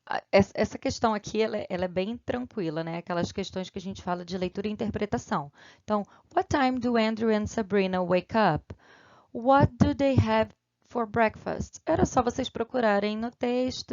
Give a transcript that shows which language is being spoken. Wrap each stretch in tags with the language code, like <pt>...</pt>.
<pt>Essa questão aqui, ela é bem tranquila, né? Aquelas questões que a gente fala de leitura e interpretação.</pt> <en>Então, what time do Andrew and Sabrina wake up? What do they have for breakfast?</en> <pt>Era só vocês procurarem no texto.</pt>